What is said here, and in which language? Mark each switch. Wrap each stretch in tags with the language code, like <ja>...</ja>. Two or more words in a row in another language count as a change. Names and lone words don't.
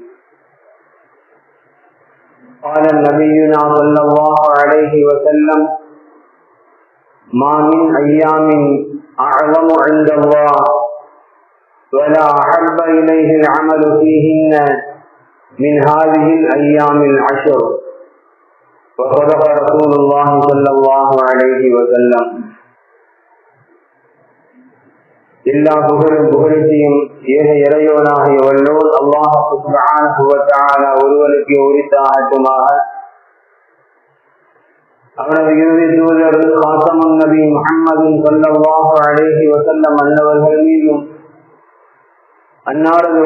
<ar>قال نبينا صلى الله عليه وسلم: ما من أيام أعظم عند الله ولا أحب إليه العمل فيهن من هذه الأيام العشر. وصدق رسول الله صلى الله عليه وسلم.</ar> <ta>எல்லா புகழும் புகழ்ச்சியும் ஏக இறைவனாகிய வல்லோன்</ta> <ar>الله سبحانه وتعالى</ar> <ta>ஒருவனுக்கு உரித்தாகட்டுமாக. அவனது இறுதி தூதர் காத்தமுன் நபி முஹம்மது</ta> <ar>صلى الله عليه وسلم</ar> <ta>அன்னவர்கள் மீதும் அன்னாரது</ta>